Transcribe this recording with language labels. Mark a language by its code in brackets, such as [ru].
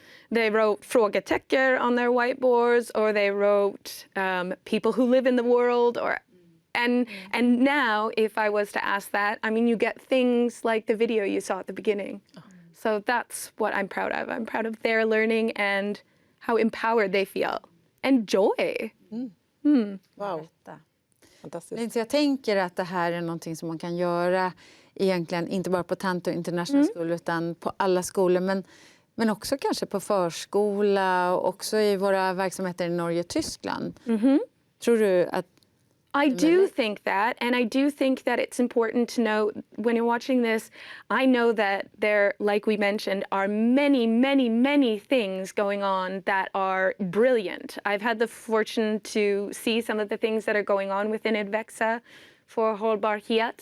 [en] They wrote [sv] frågetecken [en] on their whiteboards, or they wrote people who live in the world, or and now, if I was to ask that, I mean, you get things like the video you saw at the beginning. So that's what I'm proud of. I'm proud of their learning and how empowered they feel. And joy. [sv] Wow, fantastiskt. Lindsay, jag tänker att det här är någonting som man kan göra egentligen inte bara på Tanto International School utan på alla skolor, men också kanske på förskola och också i våra verksamheter i Norge och Tyskland. Tror du att [en] I do think that, and I do think that it's important to know when you're watching this, I know that there, like we mentioned, are many, many, many things going on that are brilliant. I've had the fortune to see some of the things that are going on within Advexa for [sv] hållbarhet.